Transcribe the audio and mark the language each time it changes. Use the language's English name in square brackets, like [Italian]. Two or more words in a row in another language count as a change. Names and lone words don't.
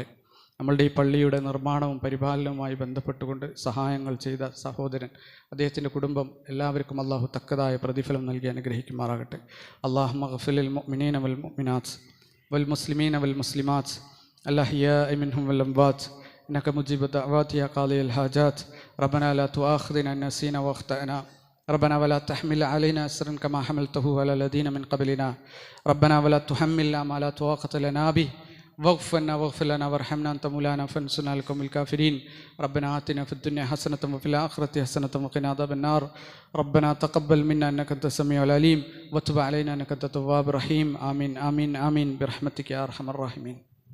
[Malayalam] നമ്മളുടെ ഈ പള്ളിയുടെ നിർമ്മാണവും പരിപാലനവുമായി ബന്ധപ്പെട്ടുകൊണ്ട് സഹായങ്ങൾ ചെയ്ത സഹോദരൻ, അദ്ദേഹത്തിൻ്റെ കുടുംബം, എല്ലാവർക്കും അള്ളാഹു തക്കതായ പ്രതിഫലം നൽകി അനുഗ്രഹിക്കുമാറാകട്ടെ. [Arabic] اللهم اغفر للمؤمنين والمؤمنات والمسلمين والمسلمات الأحياء منهم والأموات إنك مجيب دعوات يا قاضي الحاجات ربنا لا تؤاخذنا إن نسينا أو أخطأنا ربنا ولا تحمل علينا إصرا كما حملته على الذين من قبلنا ربنا ولا تحملنا ما لا طاقة لنا به واغفر لنا وارحمنا أنت مولانا فانصرنا على القوم الكافرين ربنا آتنا في الدنيا حسنة وفي الآخرة حسنة وقنا عذاب النار ربنا تقبل منا إنك أنت السميع العليم وتب علينا إنك أنت التواب الرحيم آمين آمين آمين برحمتك يا أرحم الراحمين.